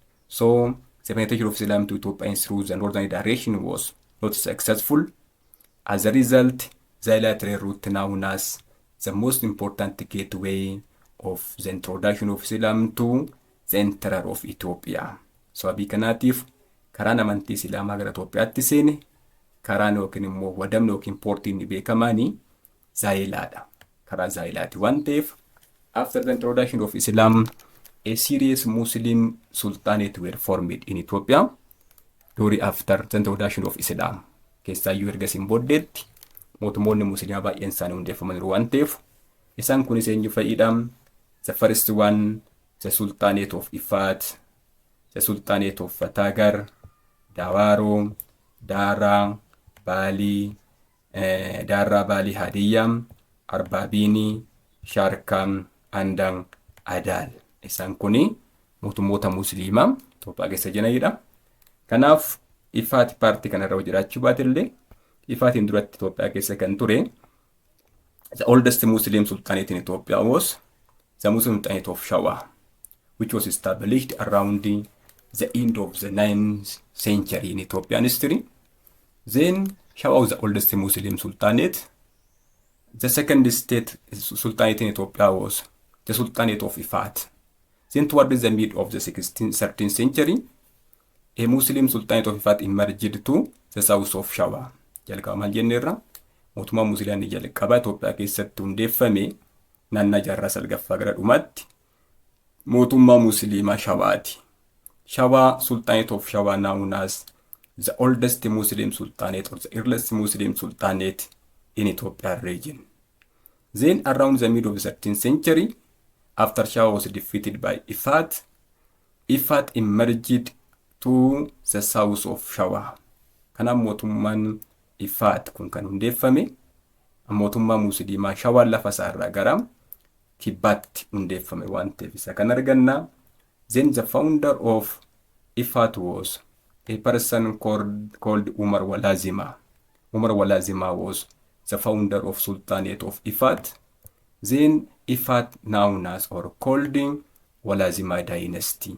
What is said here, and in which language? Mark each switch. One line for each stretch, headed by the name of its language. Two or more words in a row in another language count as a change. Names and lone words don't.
English: So the penetration of Islam to Ethiopia through the northern direction was not successful. As a result, Zeila Trade route known as the most important gateway of the introduction of Islam to the interior of Ethiopia.
Oromo: So abii kanaatiif karaan amantii Islaamaa gara Itoophiyaatti seene karaan yookiin immoo wadamni yookiin poortiin beekamaanii Zeilaadha. Karaa Zeilaati waan ta'eef
English: after the introduction of Islam, a serious Muslim Sultanate were formed in Ethiopia during after the introduction of Islam.
Oromo: Keessaayyuu ergasiin booddeetti mootummoonni musliimaa baay'een isaanii hundeeffamaniiru waan ta'eef isaan kunis eenyu fa'iidha?
English: The first one, the Sultanate of Ifat, the Sultanate of Fatagar, Dawaro, Dara, Bali, Hadiya, Arbabini, Sharka, and Adal.
Oromo: Isaan kuni mootummoota musliimaa Itoophiyaa keessa jiranidha. Kanaaf Ifat paartii kanarra jiraachuu baatillee Ifatiin duratti Itoophiyaa keessa kan ture
English: the oldest Muslim Sultanate in Ethiopia was the Muslim Sultanate of Shewa, which was established around the end of the 9th century in Ethiopian history. Then Shewa was the oldest Muslim Sultanate. The second state Sultanate in Ethiopia was the Sultanate of Ifat. Then towards the mid of the 13th century, A Muslim Sultanate of Ifat emerged to the south of Shewa.
Oromo: Jalqaba maal jenneerra mootummaa Musliimii jalqabaa Itoophiyaa keessatti hundeeffame naannaa jaarraa salgaffaa gara dhumaatti mootummaa Musliimaa Shewaati.
English: Shewa Sultanate of Shewa known as the oldest Muslim Sultanate or the earliest Muslim Sultanate in Ethiopia region. Then around the middle of the 13th century, after Shewa was defeated by Ifat, Ifat emerged to the south of Shewa.
Oromo: Kana mootummaan Ifat kun kan hundeeffame mootummaa Musliimaa Shewa lafa isaarraa gara kibbaatti hundeeffame waan ta'eef isa kan arganna.
English: Then the founder of Ifat was a person called Umar Walasma. Umar Walasma was the founder of Sultanate of Ifat. Then Ifat known as or called Walasma dynasty.